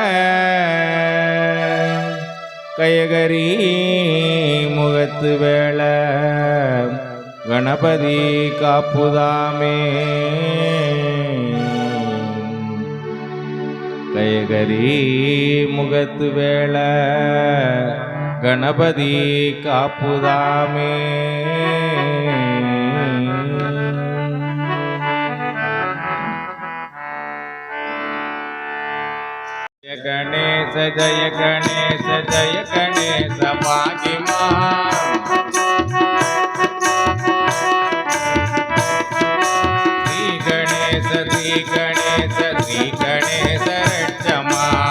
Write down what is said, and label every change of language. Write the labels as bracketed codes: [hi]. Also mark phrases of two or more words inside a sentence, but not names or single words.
[ta] கயகரி முகத்து வேள கணபதி காப்புதாமே கயகரி முகத்து வேள கணபதி காப்புதாமே [hi] गणेश जय गणेश जय गणेश भागिमा श्री गणेश श्री गणेश श्री गणेश रक्षमा